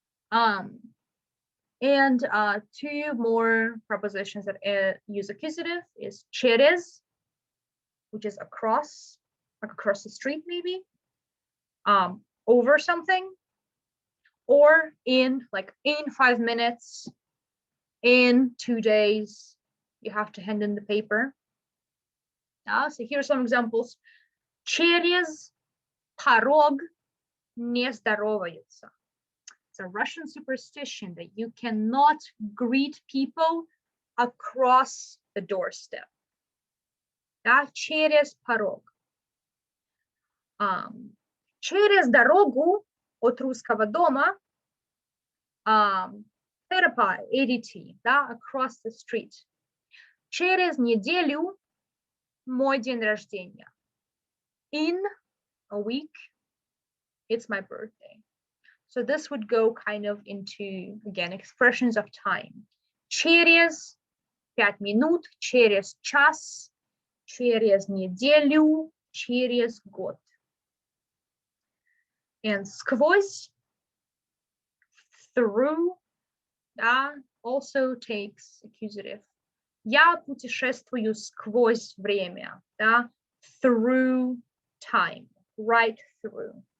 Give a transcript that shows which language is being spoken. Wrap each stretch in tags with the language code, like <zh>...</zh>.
<en>And two more prepositions that use accusative is через, which is across, like across the street maybe, over something, or in, like in 5 minutes, in 2 days, you have to hand in the paper. So here are some examples.</en> <ru>Через порог не здороваются.</ru> <en>It's a Russian superstition that you cannot greet people across the doorstep.</en> <ru>Через порог. Через дорогу от русского дома, перепад, ADT,</ru> <en>across the street.</en> <ru>Через неделю мой день рождения.</ru> <en>In a week, it's my birthday. So this would go kind of into, again, expressions of time.</en> <ru>Через 5 минут, через час, через неделю, через год.</ru> <en>And сквозь, through, also takes accusative.</en> <ru>Я путешествую сквозь время,</ru> <en>through time, right through.</en>